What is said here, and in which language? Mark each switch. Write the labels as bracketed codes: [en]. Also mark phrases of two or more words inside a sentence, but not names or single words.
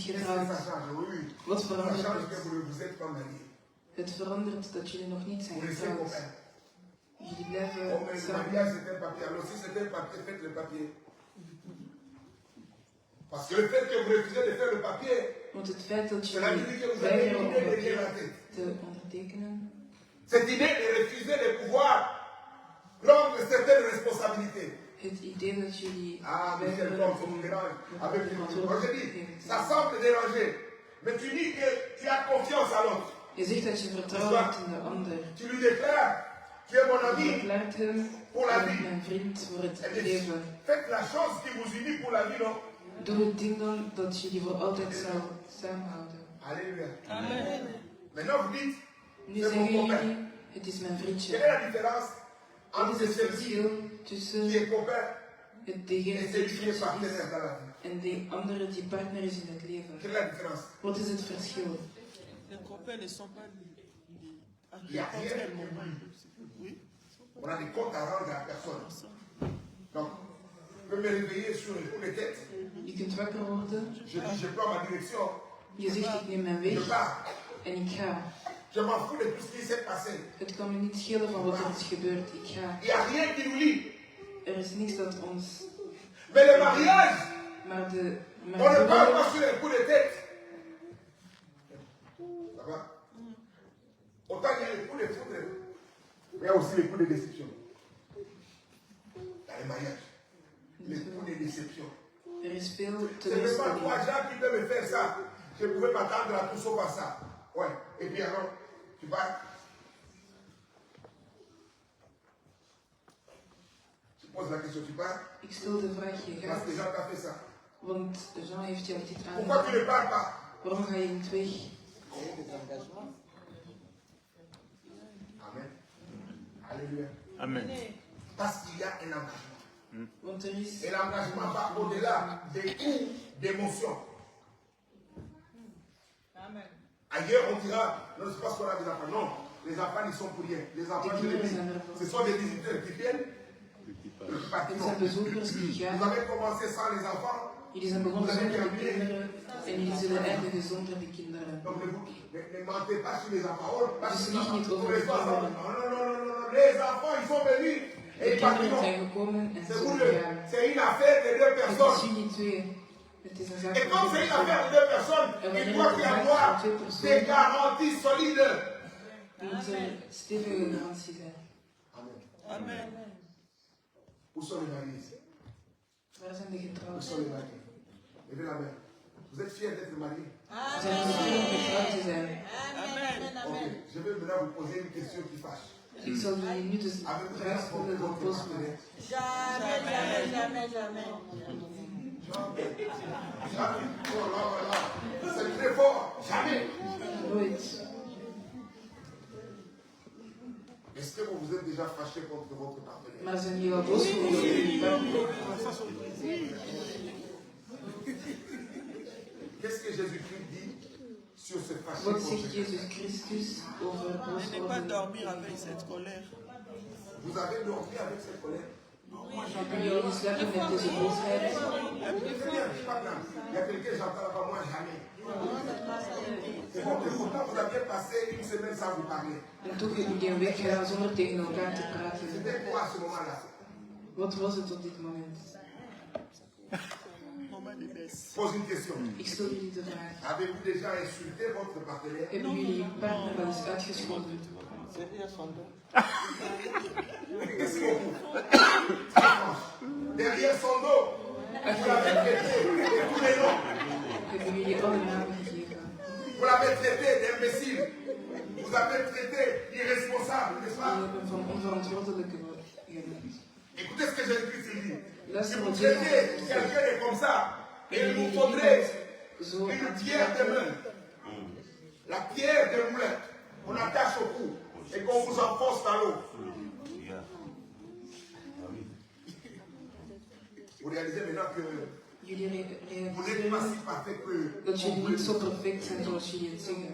[fr] Qu'est-ce que [nl] getrouwd? [fr] ça change? Oui. [nl] Wat [fr] Ça [nl] verandert [fr] change que [nl] het? [fr] vous ne vous êtes pas mariés. [nl] Het verandert dat jullie nog niet zijn [fr] Vous restez [nl] getrouwd. [fr] copains. [nl] Jullie [fr] Oh, [nl] blijven [fr] mais le [nl] samen. [fr] mariage c'est un papier. Alors si c'est un papier, faites le papier. Parce que le fait que vous refusez de faire le papier, [nl] Want het feit dat [fr] cela veut dire [nl] jullie [fr] que vous avez [nl] weigeren [fr] une [nl] om [fr] idée derrière la [nl] papier [fr] tête. [nl] te ondertekenen, [fr] Cette idée de refuser de pouvoir prendre certaines responsabilités. [nl] het idee dat jullie [fr] Ah, Michel, [nl] weigeren [fr] comme ça [nl] om [fr] vous dérange. Avec les Moi je [nl] verantwoordelijkheid [fr] dis, [nl] te [fr] ça [nl] nemen. [fr] semble déranger. Mais tu dis que tu as confiance à l'autre. [nl] Je zegt dat je vertrouwen hebt in de ander. [fr] Tu lui déclares, tu es mon [nl] Je [fr] ami. [nl] verklaart hem, [fr] Pour la [nl] je bent [fr] vie. [nl] mijn vriend voor het [fr] Eh bien, [nl] leven. [fr] faites la chose qui vous unit pour la vie, non? [nl] Doe het ding dan dat jullie voor altijd zou samenhouden. [fr] Alléluia. Amen. Maintenant vous dites, [nl] Nu [fr] c'est mon [nl] zeggen [fr] copain. [nl] jullie, het is mijn [fr] Quelle est [nl] vriendje. [fr] la différence [nl] Wat [fr] entre [nl] is het [fr] celui [nl] verschil [fr] qui [nl] tussen [fr] est copain [nl] degene [fr] et [nl] die [fr] celui qui est [nl] vriendje [fr] partenaire [nl] is [fr] dans la vie? [nl] en de andere die partner is in het leven? [fr] Quelle est la différence? [nl] Wat is het verschil? [fr] Les copains ne sont pas Il n'y a rien de plus. On a des comptes à rendre à la personne. Donc, je peux me réveiller sur un coup de tête. [nl] Je kunt wakker worden, [fr] Je dis, je prends ma direction. [nl] je zegt ik neem mijn [fr] Je [nl] weg [fr] pars. [nl] en ik ga. [fr] Je m'en fous de tout ce qui s'est passé. [nl] Het kan me niet schelen van wat er is gebeurd, ik ga. [fr] Il n'y a rien qui nous lie. [nl] Er is niks dat ons... [fr] Mais le mariage, [nl] Maar [fr] on ne parle [nl] huwelijk, [fr] pas sur un coup de tête. Ça va? Autant il y a les coups de foudre, il y a aussi les coups de déception. Dans les mariages. Les coups de déception. [nl] er is veel [fr] C'est même pas [nl] teleurstelling. [fr] toi, Jean, qui peut me faire ça. Je pouvais m'attendre à tout sauf à ça. Ouais. Et puis alors, tu vas. Tu poses la question, tu pars. [nl] Ik stel de vraag, je [fr] Parce [nl] gaat, [fr] que Jean t'a fait ça. [nl] want Jean heeft jou dit [fr] Pourquoi tu ne [nl] aangedaan. [fr] pars pas? [nl] Waarom ga je niet weg? [fr] Il y a des engagements. Amen. Alléluia. Amen. Parce qu'il y a un engagement. [nl] Want er is... [fr] Et l'engagement va au-delà des coups d'émotion. Ailleurs, on dira, non, c'est parce qu'on a des enfants. Non, les enfants, ils sont pour rien. Les enfants, je le dis, ce sont des visiteurs qui viennent. [nl] Het zijn bezoekers die [fr] Vous [nl] gaan. [fr] avez commencé sans les enfants. [nl] Jullie zijn begonnen zonder de kinderen en jullie zullen eindigen zonder de kinderen. [fr] Donc ne mentez pas sur les enfants. Oh, parce [nl] Dus [fr] que [nl] lieg niet over de [fr] les enfants. [nl] kinderen. [fr] Non, non, non, non, non, non. Les enfants, ils sont venus. [nl] De [fr] Et ils [nl] kinderen [fr] partiront. [nl] zijn gekomen en [fr] C'est [nl] ze [fr] vous [nl] zullen [fr] deux. [nl] gaan. [fr] C'est une affaire de deux [nl] Het is [fr] personnes. [nl] jullie twee. Het is een zaak [fr] Et [nl] van [fr] comme c'est [nl] twee [fr] une affaire de [nl] personen. [fr] deux personnes, il doit y avoir des garanties solides. [nl] Er moet een stevige garantie zijn. [fr] Amen. Où sont les mariés ici? [nl] Waar zijn de [fr] Où [nl] getrouwden? [fr] sont les mariés? Levez la main. Vous êtes fiers d'être mariés? [nl] Zijn jullie fier om getrouwd te zijn? Ok. [fr] Je vais maintenant vous poser une question qui fâche. [nl] Ik zal jullie nu de [fr] Avez-vous [nl] vraag [fr] déjà trompé [nl] stellen door [fr] votre [nl] postbode. [fr] partenaire? Jamais, jamais, jamais, jamais. Jamais. Oh là là. C'est très fort. Jamais. [nl] Nooit. [fr] Est-ce que vous vous êtes déjà fâché contre votre partenaire? [nl] Maar zijn jullie al boos geworden op jullie partner? [fr] Qu'est-ce que Jésus-Christ dit sur ce fâché [nl] Wat [fr] contre [nl] zegt Jezus Christus over boos [fr] Ne pas [nl] worden? [fr] dormir avec cette colère. Vous avez dormi avec cette colère? [nl] Hebben jullie geslapen met deze boosheid? [fr] Très bien, je pas grave. Il y a quelqu'un, j'entends là-bas, moi jamais. C'est bon, mais pourtant vous aviez passé une semaine sans vous parler. [nl] En toch hebben jullie een week gedaan zonder tegen elkaar te praten. [fr] C'était quoi à ce moment-là? [nl] Wat was het op dit moment? [fr] Moment de baisse. Pose une question. [nl] Ik stel jullie de vraag. [fr] Avez-vous déjà insulté votre partenaire? [nl] Hebben jullie partner wel eens uitgescholden? [fr] Derrière son dos. Qu'est-ce qu'on derrière son dos, vous l'avez traité de tous les noms. [nl] Hebben jullie alle namen gegeven? [fr] Vous l'avez traité d'imbécile. Vous avez traité d'irresponsable, n'est-ce [nl] Jullie [fr] pas? [nl] hebben van onverantwoordelijke genoemd. [fr] Écoutez ce que Jésus-Christ dit. Si [nl] Luister [fr] vous [nl] wat [fr] traitez [nl] Jezus [fr] quelqu'un de comme ça, [nl] En [fr] il vous [nl] jullie [fr] faudrait [nl] iemand zo [fr] une [nl] aan [fr] pierre de main. La pierre de moulin. On attache au cou et qu'on vous enfonce dans l'eau. Vous réalisez maintenant que [nl] Jullie [fr] vous n'êtes pas [nl] realiseren [fr] si parfait que [nl] dat jullie niet zo perfect zijn zoals jullie het zeggen.